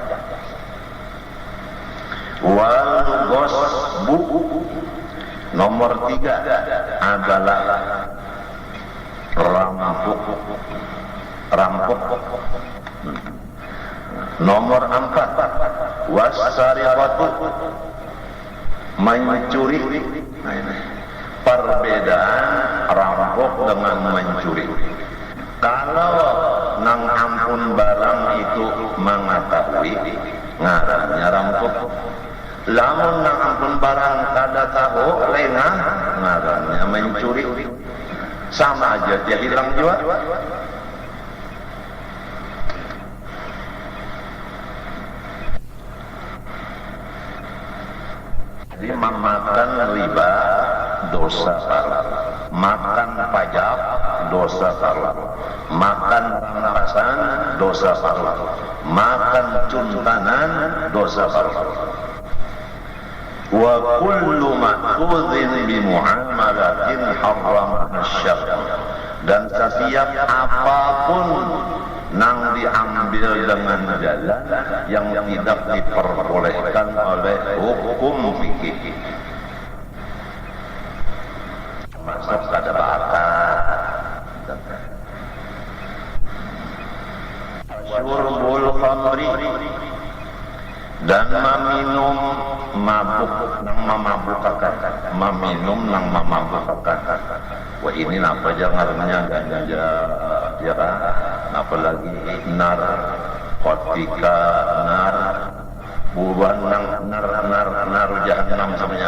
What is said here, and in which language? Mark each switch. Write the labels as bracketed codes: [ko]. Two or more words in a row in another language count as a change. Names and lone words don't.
[ar] والغصب [id] nomor 3 adalah rampok. Nomor 4 wasariqatu mencuri. Nah, ini perbedaan rampok dengan mencuri. [bjn] Kalau nang ampun barang itu mengetahui, ngarannya rampok. Lamun nang ampun barang kada tahu, lengah, ngarannya mencuri. [id] Sama aja dia hilang juga. Jadi memakan riba dosa besar, makan pajak dosa fardu. Makan rampasan dosa fardu. Makan cuntanan dosa fardu. [ar] وكل مأخوذ بمعاملة حرمها الشرع. [id] Dan setiap apapun nang diambil dengan jalan yang tidak diperbolehkan oleh hukum fikih. Masuk pada bakat. [ar] شرب الخمر, [id] dan meminum mabuk nang memabukkan, meminum nang memabukkan. Wah ini apa aja ngaruhnya ganja, ya kan? [bjn] Apalagi nar, kotika, nar, buban nang nar jahanam semuanya.